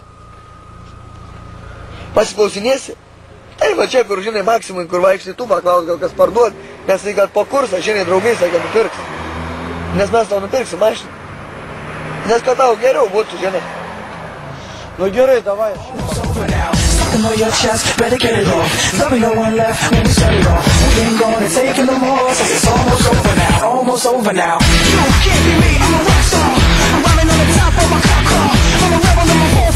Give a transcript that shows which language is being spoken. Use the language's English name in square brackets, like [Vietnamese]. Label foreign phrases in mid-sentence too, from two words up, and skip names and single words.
[Lithuanian] Pasiklausinėsi? Tai va čia, kur žinai, Maksimui, kur vaikštai, tu paklaus, gal kas parduoda. Nes tai, kad po kursą, žinai, draugai sakė, nupirks. Nes mes tau nupirksim mašiną. Nes kad tau geriau būtų, žinai. Nu gerai, davai. [English] Something on your chest, better get it off. There'll be no one left when we set it off. We ain't gonna take it no more, so it's almost over now. Almost over now. You can't be me, I'm a rock star. I'm rhyming on the top of my cop car. I'm a rebel in my